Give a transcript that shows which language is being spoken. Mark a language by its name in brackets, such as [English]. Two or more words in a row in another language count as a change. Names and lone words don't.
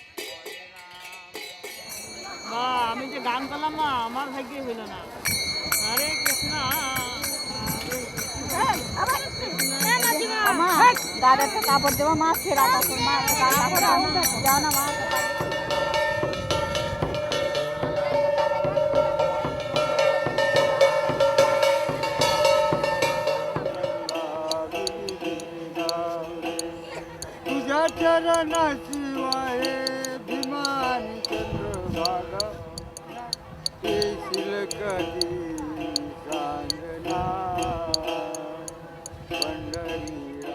[Bangla] আমি যে গান করলাম না, আমার ভাগ্যে হইল না। হরে কৃষ্ণ দাদাকে কাপড় দেবো, মা ছেড়া কাপড়, মা যাও না মা। [Marathi] तुझ्या चरणाशिवाय भीमानी चंद्रभागा येशील कधी सांगना पंढरीला।